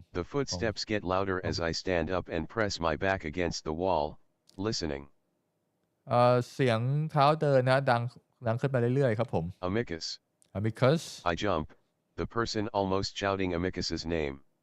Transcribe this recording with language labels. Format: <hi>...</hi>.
<en>The footsteps get louder as I stand up and press my back against the wall, listening.</en> <th>เสียงเท้าเดินนะดังขึ้นไปเรื่อยๆครับผม</th> <en>Amicus. Amicus I jump, the person almost shouting Amicus's name.</en>